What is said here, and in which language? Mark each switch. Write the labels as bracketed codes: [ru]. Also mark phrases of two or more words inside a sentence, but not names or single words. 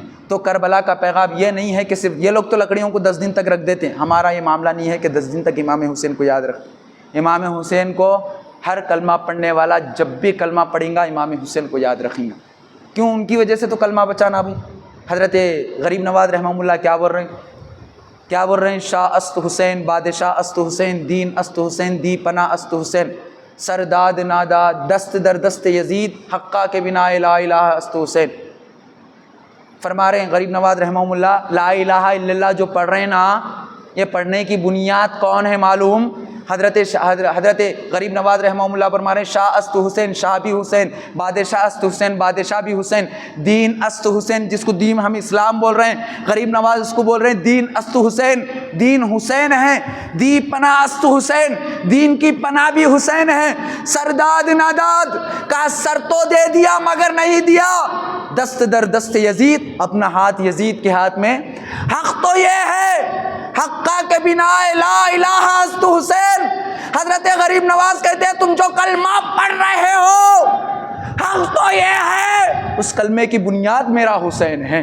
[ur] تو کربلا کا پیغام یہ نہیں ہے کہ صرف یہ لوگ تو لکڑیوں کو 10 دن تک رکھ دیتے ہیں، ہمارا یہ معاملہ نہیں ہے کہ 10 دن تک امام حسین کو یاد رکھیں۔ امام حسین کو ہر کلمہ پڑھنے والا جب بھی کلمہ پڑھیں گا امام حسین کو یاد رکھیں گا، کیوں؟ ان کی وجہ سے تو کلمہ بچانا بھی۔ حضرت غریب نواز [ar] رحمہ اللہ [ur] کیا بول رہے ہیں؟ کیا بول رہے ہیں؟ [fa] شاہ است حسین، بادشاہ است حسین، دین است حسین، دی پناہ است حسین، سرداد نادا دست در دست یزید، حقہ کے بنا [ar] لا الہ [fa] است حسین۔ [ur] فرما رہے ہیں غریب نواز [ar] رحمہ اللہ، لا الہ الا اللہ [ur] جو پڑھ رہے ہیں نا، یہ پڑھنے کی بنیاد کون ہے معلوم؟ حضرت غریب نواز [ar] رحمہ اللہ [ur] فرما رہے ہیں [fa] شاہ است حسین، [ur] شاہ بھی حسین، [fa] بادشاہ است حسین، [ur] بادشاہ بھی حسین، [fa] دین است حسین، [ur] جس کو دین ہم اسلام بول رہے ہیں، غریب نواز اس کو بول رہے ہیں [fa] دین است حسین، [ur] دین حسین ہے، [fa] دی پناہ است حسین، [ur] دین کی پناہ بھی حسین ہے، [fa] سرداد ناداد [ur] کا سر تو دے دیا مگر نہیں دیا، [fa] دست در دست یزید، [ur] اپنا ہاتھ یزید کے ہاتھ میں۔ حق تو یہ ہے، [fa] حقہ کے بنا [ar] لا الہ [fa] است حسین۔ [ur] حضرت غریب نواز کہتے ہیں تم جو کلمہ پڑھ رہے ہو، حق تو یہ ہے، اس کلمے کی بنیاد میرا حسین ہے۔